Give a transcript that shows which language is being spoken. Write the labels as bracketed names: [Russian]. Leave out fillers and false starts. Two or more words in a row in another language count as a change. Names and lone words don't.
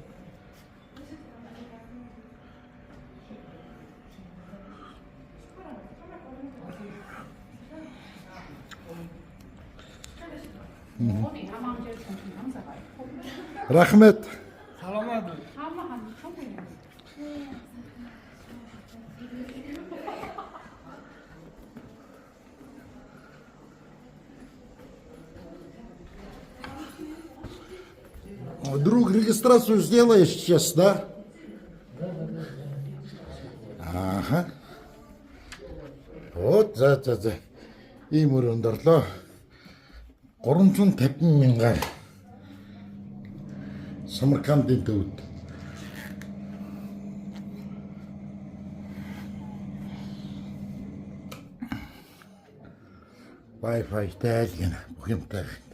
[Kazakh] Рахмет. [Kyrgyz] Саламат. [Russian] Друг, регистрацию сделаешь сейчас, да? Ага. Вот, за. [Mongolian] Ийм өр өндөрлөө. 350 мянгаар. Самаркандын төвд. Wi-Fi тайлгна бүх юмтай.